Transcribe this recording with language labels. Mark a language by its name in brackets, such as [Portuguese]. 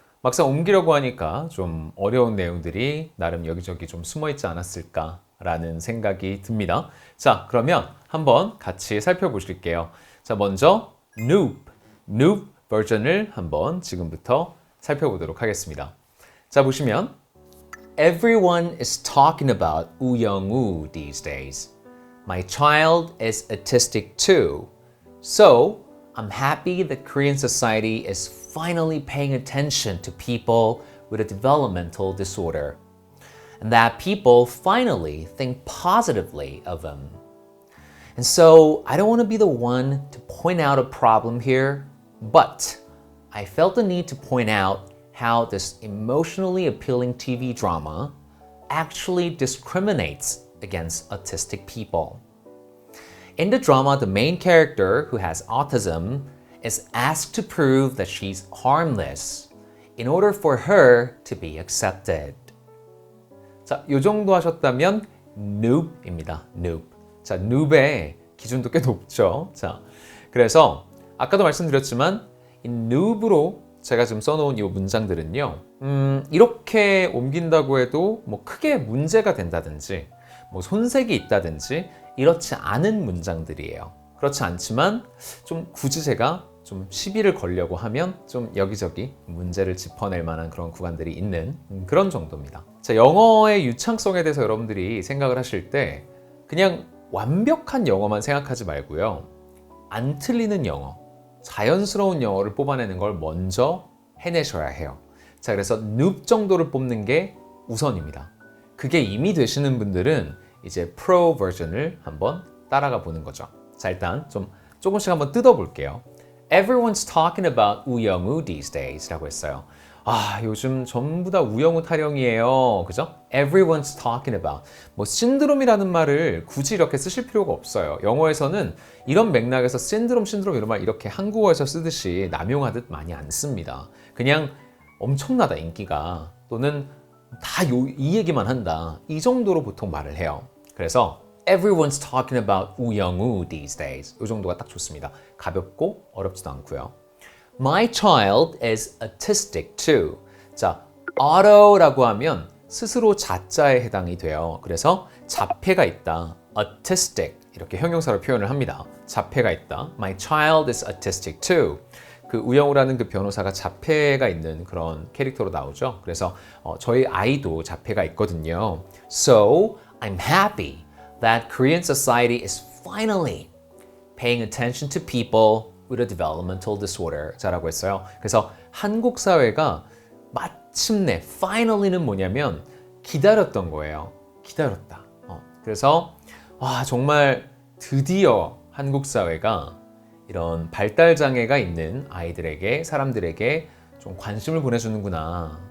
[Korean] 막상 옮기려고 하니까 좀 어려운 내용들이 나름 여기저기 좀 숨어 있지 않았을까라는 생각이 듭니다. 자, 그러면 한번 같이 살펴보실게요. 자, 먼저 noob 버전을 한번 지금부터 살펴보도록 하겠습니다. 자, 보시면 [English] Everyone is talking about 우영우 these days. My child is autistic too. So, I'm happy that Korean society is finally paying attention to people with a developmental disorder, and that people finally think positively of them. And so, I don't want to be the one to point out a problem here, but I felt the need to point out how this emotionally appealing TV drama actually discriminates against autistic people. In the drama, the main character, who has autism, is asked to prove that she's harmless in order for her to be accepted. [Korean] 자, 요 정도 하셨다면 noob입니다. [English] noob. [Korean] 자, noob의 기준도 꽤 높죠. 자, 그래서 아까도 말씀드렸지만 이 noob으로 제가 지금 써놓은 이 문장들은요, 이렇게 옮긴다고 해도 뭐 크게 문제가 된다든지 뭐 손색이 있다든지 이렇지 않은 문장들이에요. 그렇지 않지만 좀 굳이 제가 좀 시비를 걸려고 하면 좀 여기저기 문제를 짚어낼 만한 그런 구간들이 있는 그런 정도입니다. 자, 영어의 유창성에 대해서 여러분들이 생각을 하실 때 그냥 완벽한 영어만 생각하지 말고요. 안 틀리는 영어, 자연스러운 영어를 뽑아내는 걸 먼저 해내셔야 해요. 자, 그래서 noob 정도를 뽑는 게 우선입니다. 그게 이미 되시는 분들은 이제 프로 버전을 한번 따라가 보는 거죠. 자, 일단 조금씩 한번 뜯어볼게요. [English] Everyone's talking about 우영우 these days [Korean] 라고 했어요. 아, 요즘 전부 다 우영우 타령이에요. 그죠? [English] Everyone's talking about. [Korean] 뭐 신드롬이라는 말을 굳이 이렇게 쓰실 필요가 없어요. 영어에서는 이런 맥락에서 신드롬 이런 말 이렇게 한국어에서 쓰듯이 남용하듯 많이 안 씁니다. 그냥 엄청나다 인기가, 또는 다 이 얘기만 한다, 이 정도로 보통 말을 해요. 그래서 [English] Everyone's talking about 우영우 these days. [Korean] 이 정도가 딱 좋습니다. 가볍고 어렵지도 않고요. [English] My child is autistic too. [Korean] 자, auto라고 하면 스스로 자자에 해당이 돼요. 그래서 자폐가 있다. autistic 이렇게 형용사로 표현을 합니다. 자폐가 있다. [English] My child is autistic too. [Korean] 그 우영우라는 그 변호사가 자폐가 있는 그런 캐릭터로 나오죠. 그래서 저희 아이도 자폐가 있거든요. [English] So, I'm happy that Korean society is finally paying attention to people with a developmental disorder. [Korean] 자라고 했어요. 그래서 한국 사회가 마침내 finally는 뭐냐면 기다렸던 거예요. 기다렸다. 그래서 정말 드디어 한국 사회가 이런 발달 장애가 있는 아이들에게, 사람들에게 좀 관심을 보내주는구나.